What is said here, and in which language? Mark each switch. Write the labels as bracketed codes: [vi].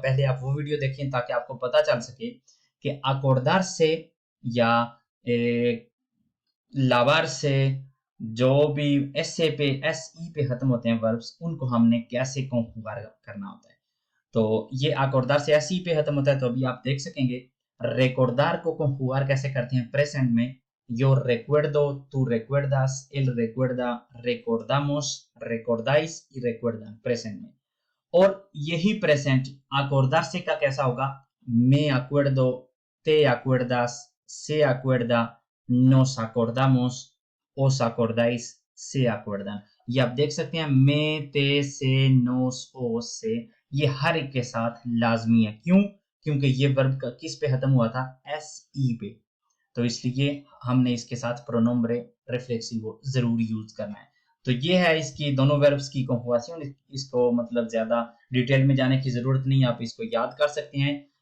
[hi] पहले आप वो वीडियो देखें ताकि आपको पता चल सके कि अकॉर्डार से या लावार से जो भी एस ए पे, एस ई पे खत्म होते हैं वर्ब्स, उनको हमने कैसे कंजुगार करना होता है। तो ये अकॉर्डार से एस ई पे खत्म होता है, तो अभी आप देख सकेंगे रिकॉर्डार को कंजुगार कैसे करते हैं प्रेजेंट में। [es] Yo recuerdo, tú recuerdas, él recuerda, recordamos, recordáis y recuerdan, [hi] present में। और यही प्रेजेंट acordar से का कैसा होगा? [es] Me acuerdo, te acuerdas, se acuerda, nos acordamos, os acordáis, se acuerdan। [hi] ये आप देख सकते हैं, में, ते, से, नोस, ओ, से, ये हर एक के साथ लाजमी है। क्यों? क्योंकि ये वर्ब का किस पे खत्म हुआ था? एस ई पे। तो इसलिए हमने इसके साथ प्रोनोम्ब्रे रिफ्लेक्सिवो जरूर यूज करना है। तो ये है इसकी दोनों वर्ब्स की कंजुगाción। इसको मतलब ज्यादा डिटेल में जाने की जरूरत नहीं, आप इसको याद कर सकते हैं।